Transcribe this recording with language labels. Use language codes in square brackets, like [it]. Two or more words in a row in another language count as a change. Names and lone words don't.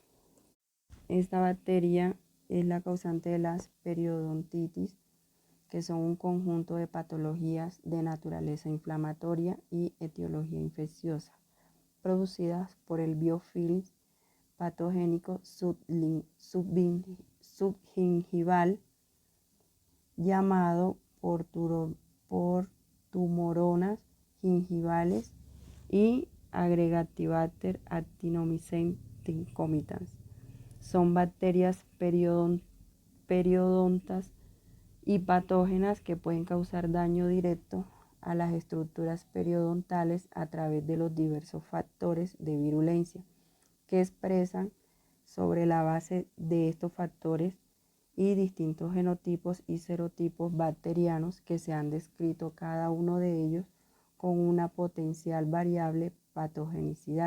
[es] Esta bacteria es la causante de las periodontitis, que son un conjunto de patologías de naturaleza inflamatoria y etiología infecciosa, producidas por el biofilm patogénico subgingival llamado por tumoronas gingivales y Aggregativater actinomycetin comitans. Son bacterias periodontas y patógenas que pueden causar daño directo a las estructuras periodontales a través de los diversos factores de virulencia que expresan sobre la base de estos factores y distintos genotipos y serotipos bacterianos que se han descrito cada uno de ellos con una potencial variable patogenicidad.